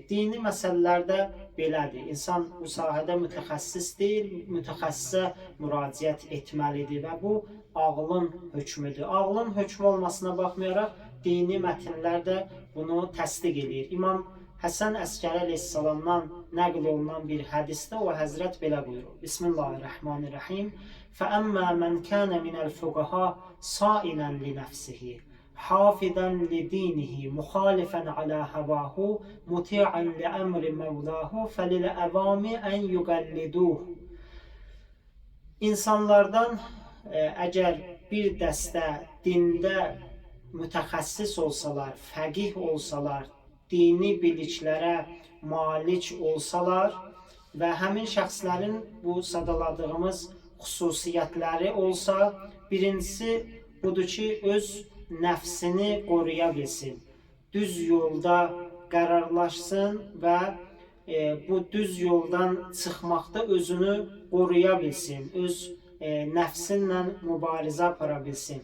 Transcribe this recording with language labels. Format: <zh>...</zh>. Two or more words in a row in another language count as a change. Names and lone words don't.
<az>Dini məsələlərdə belədir. İnsan bu sahədə mütəxəssis deyil, mütəxəssisə müraciət etməlidir və bu ağlın hökmüdür. Ağlın hökmü olmasına baxmayaraq, dini mətnlər də bunu təsdiq edir. İmam Həsən Əskəri əleyhissalamdan nəql olunan bir hədisdə o həzrət belə buyurur.</az> <ar>Bismillahirrahmanirrahim. فَأَمَّا مَنْ كَانَ مِنَ الْفُقَهَاءِ صَائِلًا لِنَفْسِهِ حَافِظًا لِدِينِهِ مُخَالِفًا عَلَى هَوَاهُ مُطِيعًا لِأَمْرِ مَوْلَاهُ فَلِلْأَوَامِ أَنْ يُقَلِّدُوهُ.</ar> <az>İnsanlardan əgər bir dəstə dində mütəxəssis olsalar, fəqih olsalar, dini biliklərə malik olsalar və həmin şəxslərin bu sadaladığımız xüsusiyyətləri olsa, birincisi budur ki, öz nəfsini qoruya bilsin, düz yolda qərarlaşsın və bu düz yoldan çıxmaqda özünü qoruya bilsin, öz nəfsinlə mübarizə apara bilsin.</az>